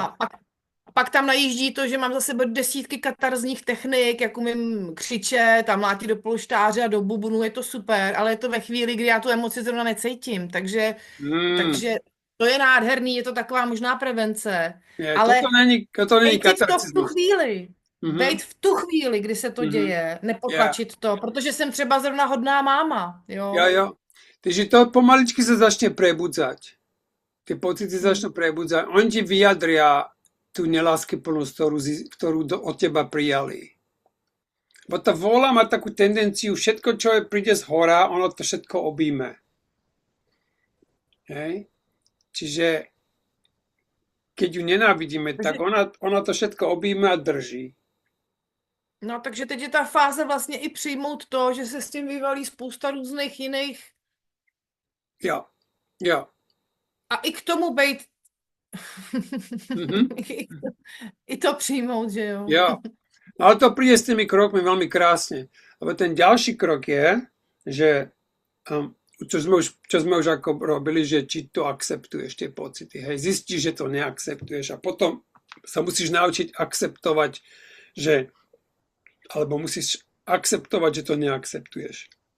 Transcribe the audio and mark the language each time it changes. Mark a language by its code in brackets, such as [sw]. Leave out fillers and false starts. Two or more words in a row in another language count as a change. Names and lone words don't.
[cs] A pak tam najíždí to, že mám za sebou desítky katarzních technik, jak umím křičet a mlátit do polštáře a do bubnu, je to super, ale je to ve chvíli, kdy já tu emoci zrovna necítím, takže to je nádherný, je to taková možná prevence, ale toto není cítit to v tu katarcismus. chvíli, Mhm. být v tu chvíli, kdy se to Mhm. děje, nepotlačit to, protože jsem třeba zrovna hodná máma, jo. [sk] Jo. Takže to pomaličky sa začne prebudzať. Tie pocity začnú prebudzať. Oni ti vyjadria tú neláskyplnosť, ktorú od teba prijali. Bo tá vôľa má takú tendenciu, všetko, čo príde z hora, ono to všetko obíme. Hej? Čiže keď ju nenávidíme, tak ona to všetko obíme a drží. [cs] No, takže teď je ta fáze vlastně i přijmout to, že se s tím vyvalí spousta různých jiných Jo. a i k tomu být Mhm. i to přijmout, že jo. [sk] Jo. Ale to príde s tými krokmi veľmi krásne. Lebo ten ďalší krok je, že čo sme už ako robili, že či to akceptuješ tie pocity. Hej, zistíš, že to neakceptuješ a potom sa musíš naučiť akceptovať, že alebo musíš akceptovať, že to neakceptuješ.